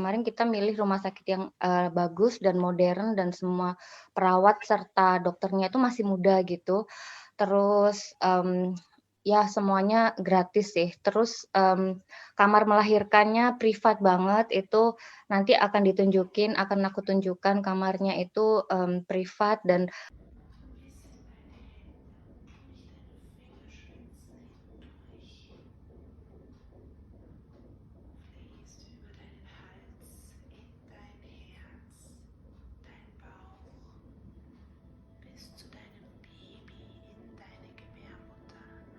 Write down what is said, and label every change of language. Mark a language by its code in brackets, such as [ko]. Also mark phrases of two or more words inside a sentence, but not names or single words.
[id] Kemarin kita milih rumah sakit yang, bagus dan modern dan semua perawat serta dokternya itu masih muda gitu. Terus, ya semuanya gratis sih. Terus, kamar melahirkannya privat banget, itu nanti akan aku tunjukkan kamarnya itu, privat dan [de] Fließt über deinen Hals in dein Herz, dein Bauch, bis zu deinem Baby in deine Gebärmutter.